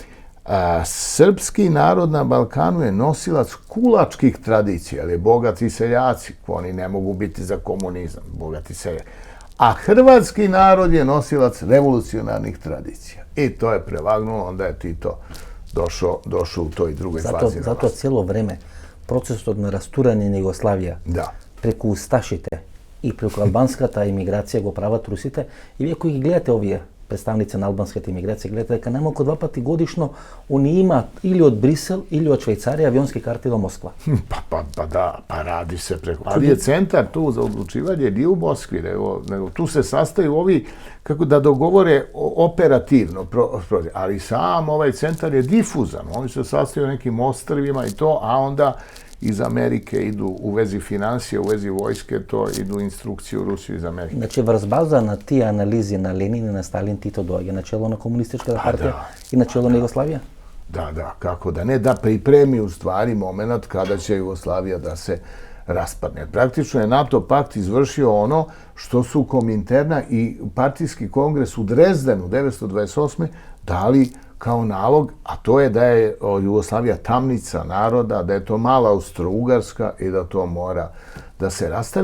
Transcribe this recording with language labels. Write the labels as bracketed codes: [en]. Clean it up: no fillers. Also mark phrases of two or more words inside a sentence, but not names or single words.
[sr] Srpski narod na Balkanu je nosilac kulačkih tradicija, ali bogati seljaci, oni ne mogu biti za komunizam, bogati seljaci. A hrvatski narod je nosilac revolucionarnih tradicija. I to je prevagnulo, onda je Tito došao u toj drugoj fazi. [mk] Zato цело време процесот на растурање на Југославија [sr] Da. [mk] преку усташите и преку албанската имиграција го прават русите. И вие кои ги гледате овие представници на албанската имиграција, гледате дека најмалку 2 пати годишно они имаат или од Брисел или од Швајцарија авионски карти до Москва. [sr] Pa da, pa radi se preko. Ali je centar tu za odlučivanje nije u Moskvi, nego tu se sastaju ovi, kako da dogovore operativno, ali sam ovaj centar je difuzan. Oni se sastaju na nekim ostrvima i to, a onda iz Amerike idu u vezi financije, u vezi vojske, to idu instrukcije u Rusiju iz Amerike. [mk] Значи врз база на тие анализи на Ленин и на Сталин, Тито доаѓа на чело на комунистичката партија и на чело на Југославија? [sr] Da, kako da ne, da pripremi u stvari moment kada će Jugoslavija da se raspadne. Praktično je NATO pakt izvršio ono što su Kominterna i partijski kongres u Drezdenu 1928. dali kao nalog, a to je da je Jugoslavija tamnica naroda, da je to mala Austro-Ugarska i da to mora da se rastavi.